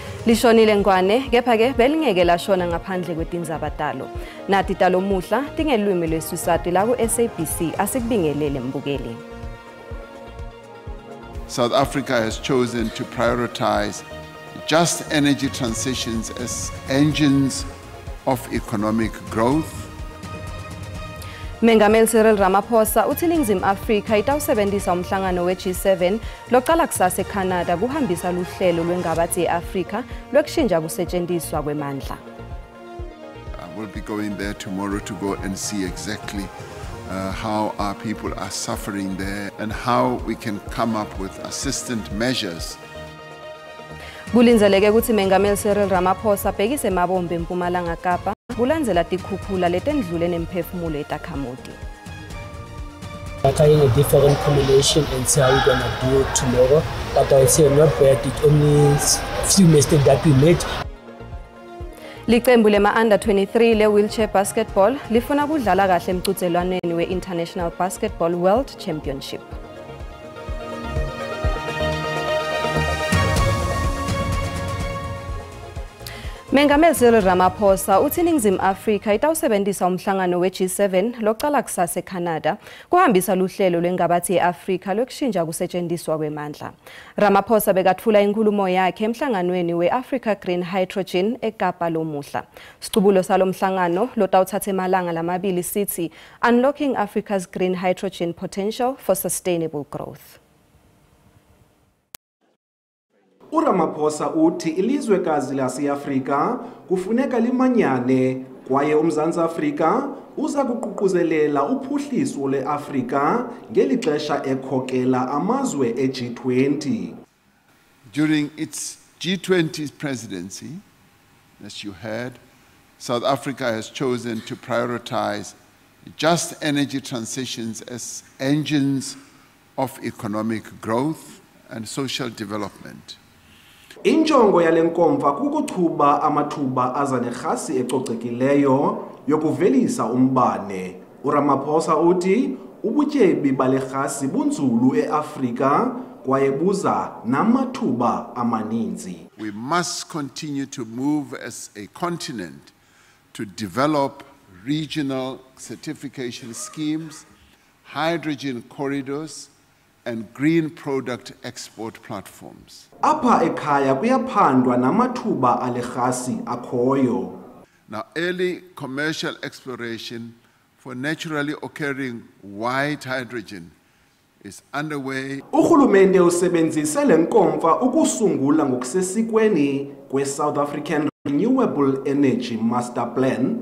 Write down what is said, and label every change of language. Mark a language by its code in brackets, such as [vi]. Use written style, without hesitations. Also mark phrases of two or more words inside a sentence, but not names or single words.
[ss] Lishonile Ngwane kepha-ke belingeke lashona ngaphandle kwetindzabadalo. Nati talomuhla tingelwimi lweSiswati la ku-SABC asikubingelele mbukeli. [en] South Africa has chosen to prioritize just energy transitions as engines of economic growth. [ss] Mengameli Cyril Ramaphosa uthi iNingizimu Afrika itawusebenzisa umhlangano we-G7 loqala kusasa eCanada kuhambisa luhlelo lwengabathi ye-Afrika lwekushintsha kusetshenziswa kwemandla. [en] I will be going there tomorrow to go and see exactly how our people are suffering there and how we can come up with assistant measures. [ss] Kulinzeleke ukuthi Mengameli Cyril Ramaphosa abhekise emabombe eMpumalanga Kapa kulandzela tikhukhula letendlule nemphefumulo eTakhamuti. [en] Trying a different combination and see how we're gonna do it tomorrow. But I would say not bad, it only few mistakes that we made. [ss] Liqembu lema-under 23 le-wheelchair basketball lifuna kudlala kahle emqhudelwaneni we-International Basketball World Championship. Mengameli Cyril Ramaphosa uthi iNingizimu Afrika itawusebenzisa umhlangano we-G7 loqala kusasa eCanada kuhambisa luhlelo lwengabathi ye-Afrika lwekushintsha kusetshenziswa kwemandla. Ramaphosa bekathula inkulumo yakhe emhlanganweni we-Africa Green Hydrogen eKapa lomuhla. Siqubulo salomhlangano lotawuthatha emalanga lamabili sithi Unlocking Africa's Green Hydrogen Potential for Sustainable Growth. [xh] uRamaphosa uthi ilizwekazi lase-Afrika kufuneka limanyane kwaye uMzantsi Afrika uza kuququzelela uphuhliso le-Afrika ngeli xesha ekhokela amazwe e-G20. [en] During its G20 presidency, as you heard, South Africa has chosen to prioritize just energy transitions as engines of economic growth and social development. [xh] Injongo yale nkomfa kukuchuba amathuba aza nerhasi ecocekileyo yokuvelisa umbane. uRamaphosa uthi ubutyebi bale rhasi bunzulu eAfrika kwaye buza namathuba amaninzi. [en] We must continue to move as a continent to develop regional certification schemes, hydrogen corridors, and green product export platforms. [xh] Apha ekhaya kuyaphandwa namathuba ale rhasi akhoyo. [en] Now, early commercial exploration for naturally occurring white hydrogen is underway. [xh] Urhulumente usebenzise le nkomfa ukusungula ngokusesikweni kwe-South African Renewable Energy Master Plan.